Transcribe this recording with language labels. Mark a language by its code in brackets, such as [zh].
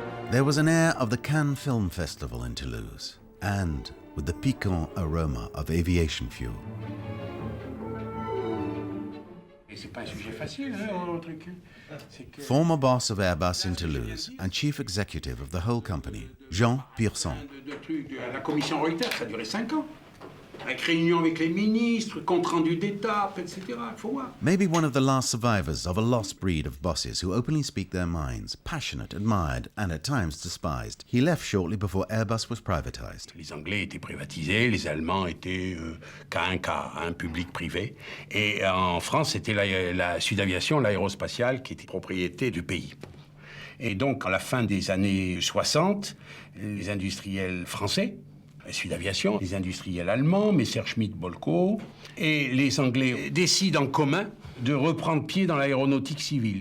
[en] There was an air of the Cannes Film Festival in Toulouse, and with the piquant aroma of aviation fuel. Former boss of Airbus in Toulouse and chief executive of the whole company, Jean Pierson. [fr] Avec réunion avec les ministres, compte rendu d'étape, etc. Il faut voir. [en] Maybe one of the last survivors of a lost breed of bosses who openly speak their minds, passionate, admired, and at times despised. He left shortly before Airbus was privatized. [fr] Les Anglais étaient privatisés, les Allemands étaient cas, un public privé. Et en France, c'était la Sud Aviation, l'aérospatiale, qui était propriété du pays. Et donc, à la fin des années 60, les industriels français, Sud Aviation, les industriels allemands, Messerschmitt, Bolko, et les Anglais décident en commun de reprendre pied dans l'aéronautique civile.